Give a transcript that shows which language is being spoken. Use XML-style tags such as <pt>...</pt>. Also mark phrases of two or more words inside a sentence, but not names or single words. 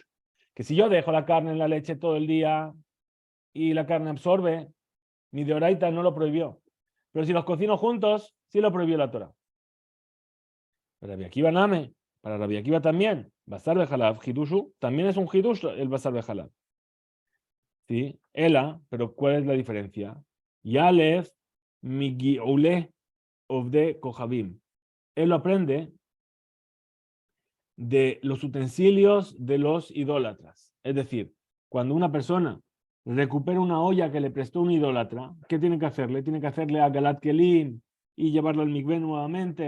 <es>Que si yo dejo la carne en la leche todo el día y la carne absorbe, mi de oraita no lo prohibió. Pero si los cocino juntos, sí lo prohibió la Torah. Para Rabbi Akiva Name, para Rabbi Akiva también,</es> <he>בשר בחלב,</he> <es>hidushu, también es un hidush el</es> <he>בשר בחלב.</he> <es>¿Sí? Ela, pero ¿cuál es la diferencia?</es> <he>ילף מגיעולי עובדי כוכבים.</he> <es>Él lo aprende de los utensilios de los idólatras. Es decir, cuando una persona recupera una olla que le prestó un idólatra, ¿qué tiene que hacerle? Tiene que hacerle</es> <he>הגעלת כלים</he> <es>y llevarlo al mikvé nuevamente.</es>